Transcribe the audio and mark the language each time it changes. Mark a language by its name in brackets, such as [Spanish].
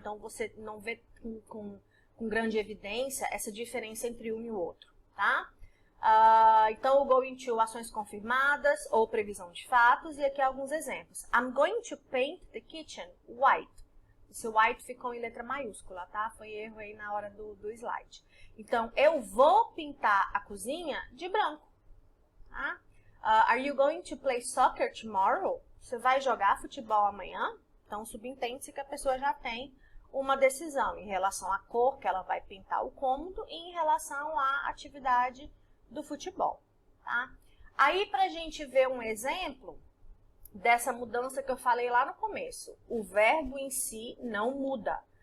[Portuguese] Então, você não vê com grande evidência essa diferença entre um e o outro, tá? Então, o going to, ações confirmadas ou previsão de fatos, e aqui alguns exemplos. [English] I'm going to paint the kitchen white. [Portuguese] Esse white ficou em letra maiúscula, tá? Foi erro aí na hora do slide. Então, eu vou pintar a cozinha de branco. Tá? [English] Are you going to play soccer tomorrow? [Portuguese] Você vai jogar futebol amanhã? Então, subentende-se que a pessoa já tem uma decisão em relação à cor que ela vai pintar o cômodo e em relação à atividade do futebol. Tá? Aí, para a gente ver um exemplo dessa mudança que eu falei lá no começo, o verbo em si não muda.